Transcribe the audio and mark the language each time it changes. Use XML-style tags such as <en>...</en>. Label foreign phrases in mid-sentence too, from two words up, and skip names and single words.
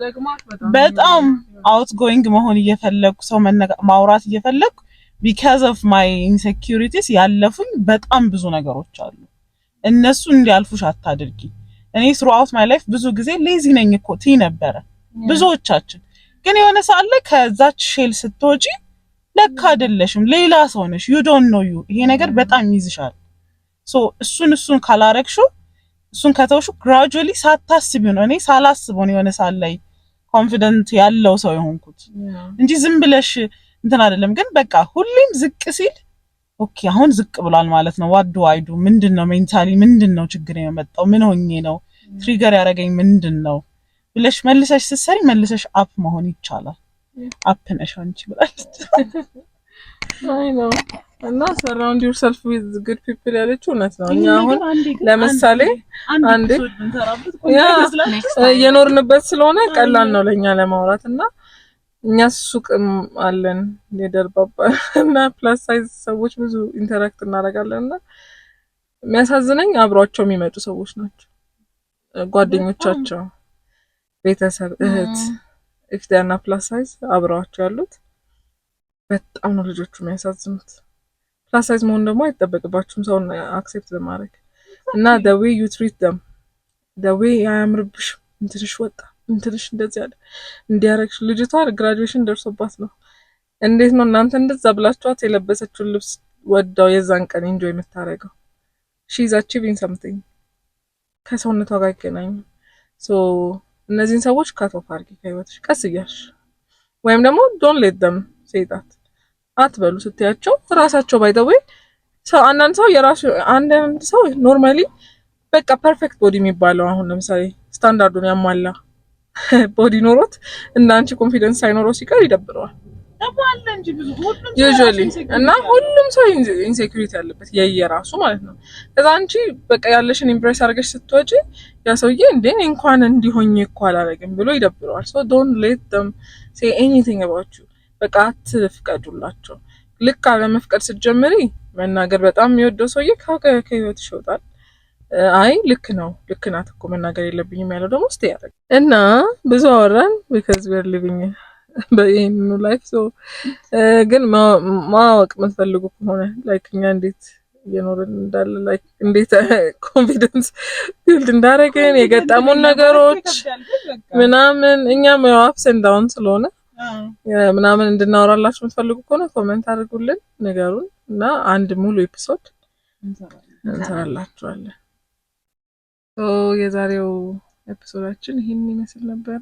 <am>በጣም አውትጎይንግ መሆን እየፈለኩ ሰው ማውራት እየፈለኩ</am> <en>because of my insecurities</en> <am>ያለፉኝ በጣም ብዙ ነገሮች አሉ። እነሱ እንዲያልፉሽ አታድርጊ። እኔ</am> <en>throughout my life</en> <am>ብዙ ጊዜ ሌዚ ነኝ እኮ ቲ ነበረ ብዙዎቻችን። ግን የሆነ ሰዓት ላይ ከዛች ሼል ስትወጪ ለካ አይደለሽም ሌላ ሰው ነሽ።</am> <en>you don't know you።</en> <am>ይሄ ነገር በጣም ይዝሻል። so እሱን ካላረግሽው እሱን ከተውሹ gradually ሳታስቢው ነው። እኔ ሳላስበው ነው የሆነ ሰዓት ላይ ኮንፊደንት ያለው ሰው የሆንኩት እንጂ ዝም ብለሽ እንትን አይደለም። ግን በቃ ሁሌም ዝቅ ሲል ኦኬ አሁን ዝቅ ብሏል ማለት ነው።</am> <en>what do I do</en> <am>ምንድነው ሜንታሊ ምንድነው ችግር የመጣው ምን ሆኜ ነው ትሪገር ያደረገኝ ምንድነው ብለሽ መልሰሽ ስትሰሪ መልሰሽ አፕ መሆን ይቻላል። አፕ ነሽ አንቺ ብላለች። አይ ነው እና</am> <en>surround yourself with good people</en> <am>ያለችው እውነት ነው። እኛ አሁን ለምሳሌ አንዴ የኖርንበት ስለሆነ ቀላል ነው ለኛ ለማውራት እና እኛ ሱቅም አለን የደርባባ እና</am> <en>plus size</en> <am>ሰዎች ብዙ ኢንተራክት እናደርጋለንና የሚያሳዝነኝ አብሯቸው የሚመጡ ሰዎች ናቸው። ጓደኞቻቸው፣ ቤተሰብ፣ እህት</am> <en>if they are not plus size</en> <am>አብረዋቸው ያሉት በጣም ነው ልጆቹ የሚያሳዝኑት።</am> <en>plus size</en> <am>መሆን ደግሞ አይጠበቅባችሁም ሰውን አክሴፕት ለማድረግ እና</am> <en>the way you treat them the way</en> <am>አያምርብሽ እንትንሽ ወጣ እንትንሽ እንደዚህ ያለ እንዲያረግሽ ልጅቷ ግራጁዌሽን ደርሶባት ነው። እንዴት ነው እናንተ እንደዛ ብላችኋት የለበሰችውን ልብስ ወዳው የዛን ቀን ኢንጆይ የምታረገው?</am> <en>she is achieving something</en> <am>ከሰውነቷ ጋር አይገናኝም። ሶ እነዚህን ሰዎች</am> <en>cut off</en> <am>አድርጊ ከህይወትሽ ቀስ እያልሽ ወይም ደግሞ</am> <en>don't let them say that</en> <am>አትበሉ ስትያቸው ራሳቸው</am> <en>by the way</en> <am>ሰው አንዳንድ ሰው የራሱ አንዳንድ ሰው ኖርማሊ በቃ</am> <en>perfect body</en> <am>የሚባለው አሁን ለምሳሌ ስታንዳርዱን ያሟላ ቦዲ ኖሮት እና አንቺ ኮንፊደንስ ሳይኖረው ሲቀር ይደብረዋል ዩዥዋሊ እና ሁሉም ሰው ኢንሴኩሪቲ ያለበት የየራሱ ማለት ነው። ከዛ አንቺ በቃ ያለሽን ኢምፕሬስ አድርገሽ ስትወጪ ያ ሰውዬ እንዴ እንኳን እንዲሆኝ እኮ አላረግም ብሎ ይደብረዋል።</am> <en>so don't let them say anything about you</en> <am>በቃ አትፍቀዱላቸው። ልክ አለ መፍቀድ ስትጀምሪ መናገር በጣም የሚወደው ሰውዬ ከህይወትሽ ይወጣል። አይ ልክ ነው ልክ ናት እኮ መናገር የለብኝም ያለው ደግሞ እስቲ ያደርግ እና ብዙ አወራን</am> <en>because we are living</en> <am>በይሄን ላይፍ ሶ ግን ማወቅ የምትፈልጉ ከሆነ ላይክ እኛ እንዴት እየኖርን እንዳለ ላይክ እንዴት</am> <en>confidence build</en> <am>እንዳደረግን የገጠሙን ነገሮች ምናምን እኛም ያው</am> <en>ups and down</en> <am>ስለሆነ ምናምን እንድናወራላችሁ የምትፈልጉ ከሆነ ኮሜንት አድርጉልን ነገሩን እና አንድ ሙሉ ኤፒሶድ እንሰራላችኋለን። ሶ የዛሬው ኤፒሶዳችን ይሄን ይመስል ነበረ።</am>